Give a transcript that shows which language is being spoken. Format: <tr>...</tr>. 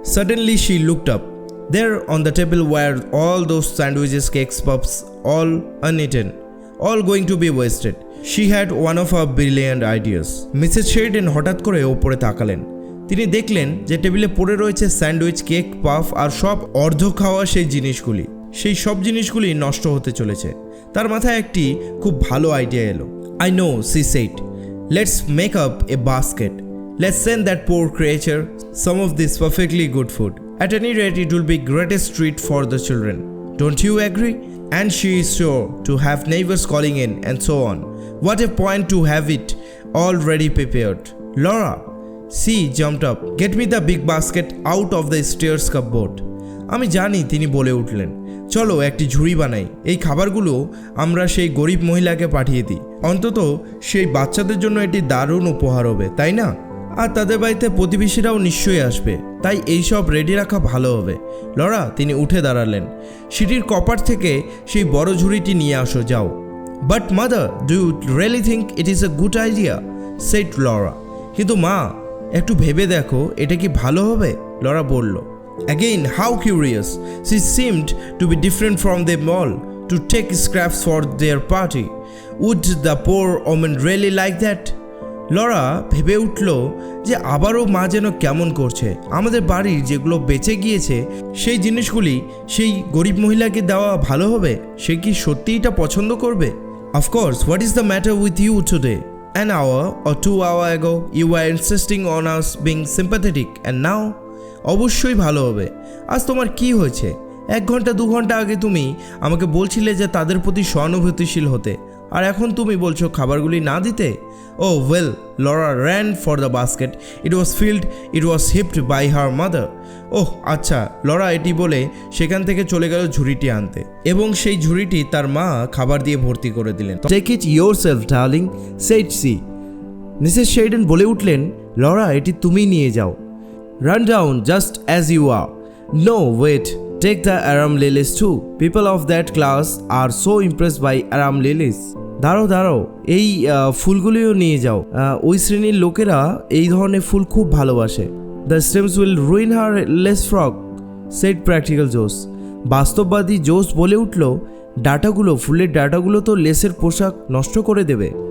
<en>Suddenly she looked up. There on the table were all those sandwiches, cakes, puffs, all uneaten, all going to be wasted. She had one of her brilliant ideas.</en> <bn>Mrs Sheridan হঠাৎ করে ওপরে তাকালেন। তিনি দেখলেন যে টেবিলে পড়ে রয়েছে স্যান্ডউইচ, কেক, পাফ আর সব অর্ধ খাওয়া সেই জিনিসগুলি। সেই সব জিনিসগুলি নষ্ট হতে চলেছে। তার মাথায় একটি খুব ভালো আইডিয়া এলো।</bn> <en>I know, she said. Let's make up a basket. Let's send that poor creature some of this perfectly good food. At any rate, it will be greatest treat for the children. Don't you agree? And she is sure to have neighbors calling in and so on. What a point to have it already prepared. Laura, she jumped up. Get me the big basket out of the stairs cupboard.</en> <bn>আমি জানি, তিনি বলে উঠলেন। চলো একটি ঝুড়ি বানাই, এই খাবারগুলো আমরা সেই গরিব মহিলাকে পাঠিয়ে দিই। অন্তত সেই বাচ্চাদের জন্য এটি দারুণ উপহার হবে, তাই না? আর তাদের বাড়িতে প্রতিবেশীরাও নিশ্চয়ই আসবে, তাই এই সব রেডি রাখা ভালো হবে। লরা, তিনি উঠে দাঁড়ালেন। সিঁড়ির কপাট থেকে সেই বড় ঝুড়িটি নিয়ে আসো, যাও।</bn> <en>But mother, do you really think it is a good idea? said Laura.</en> <bn>কিন্তু মা, একটু ভেবে দেখো, এটা কি ভালো হবে? লরা বলল।</bn> <en>Again, how curious. She seemed to be different from them all, to take scraps for their party. Would the poor woman really like that?</en> <bn>Laura ভেবে উঠল যে আবারও মা যেন কেমন করছে। আমাদের বাড়ির যেগুলো বেঁচে গিয়েছে সেই জিনিসগুলি সেই গরিব মহিলাকে দেওয়া ভালো হবে? সে কি সত্যিই এটা পছন্দ করবে?</bn> <en>Of course, what is the matter with you today? An hour or 2 hours ago, you were insisting on us being sympathetic, and now?</en> <bn>অবশ্যই ভালো হবে। আজ তোমার কি হয়েছে? 1 ঘন্টা 2 ঘন্টা আগে তুমি আমাকে বলছিলে যে তাদের প্রতি সহানুভূতিশীল হতে, আর এখন তুমি বলছো খাবারগুলি না দিতে।</bn> <en>Oh well, Laura ran for the basket. It was filled, it was heaped by her mother.</en> <bn>ওহ আচ্ছা, লরা এটি বলে সেখান থেকে চলে গেল ঝুড়িটি আনতে, এবং সেই ঝুড়িটি তার মা খাবার দিয়ে ভর্তি করে দিলেন।</bn> <en>Take it yourself, darling, said she.</en> <bn>Mrs Sheridan বলে উঠলেন, লরা এটি তুমি নিয়ে যাও।</bn> <en>Run down just as you are. No, wait, take the aram lilies too. People of that class are so impressed by aram lilies.</en> <bn>দাঁড়াও, এই ফুলগুলিও নিয়ে যাও। ওই শ্রেণীর লোকেরা এই ধরনের ফুল খুব ভালোবাসে।</bn> <en>The stems will ruin her lace frock, said practical Joes.</en> <bn>বাস্তববাদী জোস বলে উঠল, ফুলের ডাঁটাগুলো তো লেসের পোশাক নষ্ট করে দেবে।</bn>